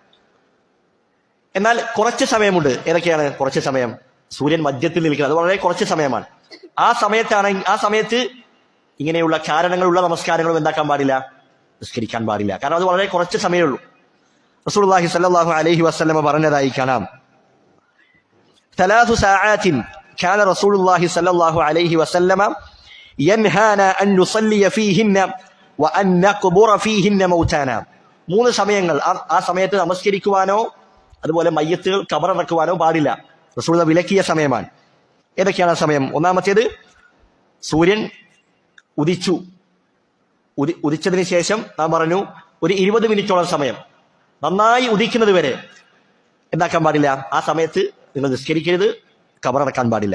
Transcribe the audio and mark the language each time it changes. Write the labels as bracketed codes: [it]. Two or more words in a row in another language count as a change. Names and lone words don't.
[ml] എന്നാൽ കുറച്ച് സമയമുണ്ട്. ഏതൊക്കെയാണ് കുറച്ച് സമയം? സൂര്യൻ മധ്യത്തിൽ നിൽക്കുന്നത്, അത് വളരെ കുറച്ച് സമയമാണ്. ആ സമയത്ത് ഇങ്ങനെയുള്ള കാരണങ്ങളുള്ള നമസ്കാരങ്ങളും എന്താക്കാൻ പാടില്ല, നിസ്കരിക്കാൻ പാടില്ല. കാരണം അത് വളരെ കുറച്ച് സമയമേ ഉള്ളൂ. [ar] رسول الله صلى الله عليه وسلم [ml] പറഞ്ഞതായി കാണാം, [ar] ثلاث ساعات كان رسول الله صلى الله عليه وسلم ينهانا أن نصلي فيهن وأن نقبر فيهن موتانا. [ml] 3 സമയങ്ങൾ ആ സമയത്ത് നമസ്കരിക്കുവാനോ അതുപോലെ മയ്യത്തുകൾ ഖബറടക്കുവാനോ പാടില്ല. റസൂൽ വിലക്കിയ സമയമാണ്. ഏതൊക്കെയാണ് ആ സമയം? ഒന്നാമത്തേത്, സൂര്യൻ ഉദിച്ചതിന് ശേഷം നാം പറഞ്ഞു ഒരു 20 മിനിറ്റോളം സമയം നന്നായി ഉദിക്കുന്നത് വരെ എന്താക്കാൻ പാടില്ല, ആ സമയത്ത് നിങ്ങൾ നിസ്കരിക്കരുത്, ഖബറടക്കാൻ പാടില്ല.